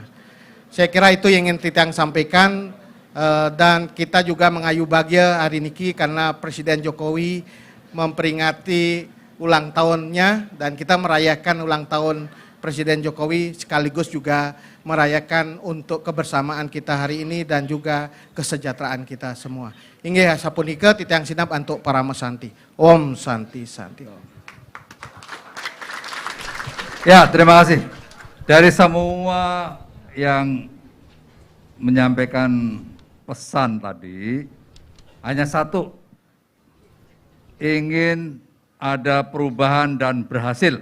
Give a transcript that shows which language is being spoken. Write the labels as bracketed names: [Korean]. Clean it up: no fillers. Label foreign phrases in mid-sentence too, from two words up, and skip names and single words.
[Indonesian] Saya kira itu yang ingin Titiang sampaikan. Dan kita juga mengayu bahagia hari ini karena Presiden Jokowi memperingati ulang tahunnya, dan kita merayakan ulang tahun Presiden Jokowi sekaligus juga merayakan untuk kebersamaan kita hari ini dan juga kesejahteraan kita semua. [Balinese] Inggih sapunika Titiang sinap [Indonesian] untuk para [Balinese] mesanti. [Sanskrit] Om Santi Santi. [Indonesian] Ya, terima kasih. Dari semua yang menyampaikan pesan tadi, hanya satu, ingin ada perubahan dan berhasil.